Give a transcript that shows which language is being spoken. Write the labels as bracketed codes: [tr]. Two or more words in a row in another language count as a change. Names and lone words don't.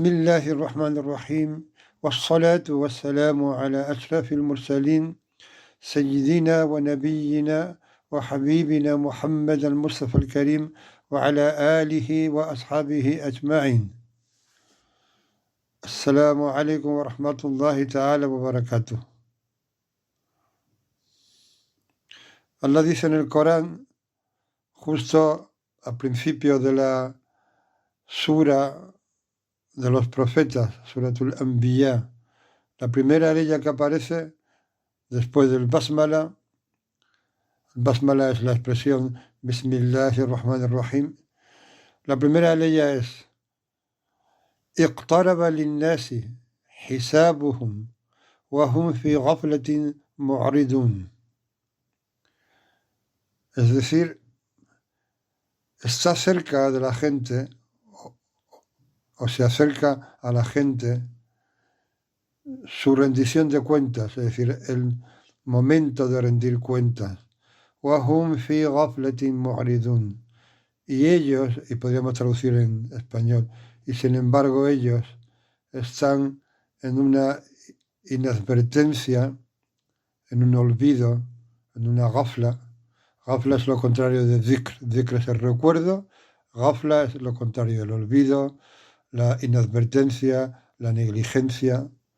[ar] الله الرحمن الرحيم والصلاة والسلام على أشرف المرسلين سيدنا ونبينا وحبيبنا محمد المصطفى الكريم وعلى آله وأصحابه أجمعين. السلام عليكم ورحمة الله تعالى وبركاته. [es] Allah dice en el Corán, justo al principio de la sura de los profetas, Suratul Anbiya, la primera ley que aparece después del Basmala. Basmala es la expresión Bismillahirrahmanirrahim. La primera ley es [ar] اقترب للناس حسابهم وهم في غفلة معرضون. [es] Es decir, está cerca de la gente o se acerca a la gente su rendición de cuentas, es decir, el momento de rendir cuentas. [ar] وهم في غفلة معرضون. [es] Y ellos, y podríamos traducir en español, y sin embargo ellos están en una inadvertencia, en un olvido, en una ghafla. Ghafla es lo contrario de dhikr. Dhikr es el recuerdo, ghafla es lo contrario, el olvido, la inadvertencia, la negligencia.